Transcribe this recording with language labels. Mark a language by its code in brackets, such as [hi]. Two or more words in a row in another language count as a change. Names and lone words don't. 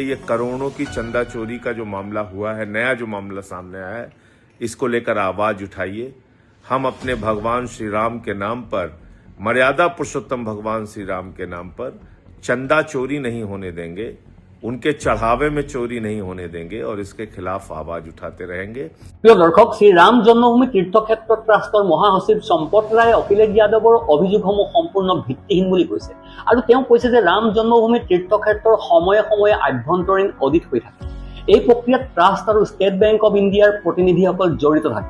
[hi] ये करोड़ों की चंदा चोरी का जो मामला हुआ है, नया जो मामला सामने आया है, इसको लेकर आवाज उठाइए। हम अपने भगवान श्री राम के नाम पर, मर्यादा पुरुषोत्तम भगवान श्री राम के नाम पर चंदा चोरी नहीं होने देंगे, उनके चढ़ावे में चोरी नहीं होने देंगे और इसके खिलाफ आवाज उठाते रहेंगे। [as] প্ৰিয় দৰ্শক, শ্ৰী ৰাম জন্মভূমি তীৰ্থক্ষেত্ৰ ট্ৰাষ্টৰ মহাসচিব সম্পত ৰায়ে অখিলেশ যাদৱৰ অভিযোগসমূহ সম্পূৰ্ণ ভিত্তিহীন বুলি কৈছে আৰু তেওঁ কৈছে যে ৰাম জন্মভূমি তীৰ্থক্ষেত্ৰৰ সময়ে সময়ে আভ্যন্তৰীণ অডিট হৈ থাকে। এই প্ৰক্ৰিয়াত ট্ৰাষ্ট আৰু ষ্টেট বেংক অৱ ইণ্ডিয়াৰ প্ৰতিনিধিসকল জড়িত থাকে।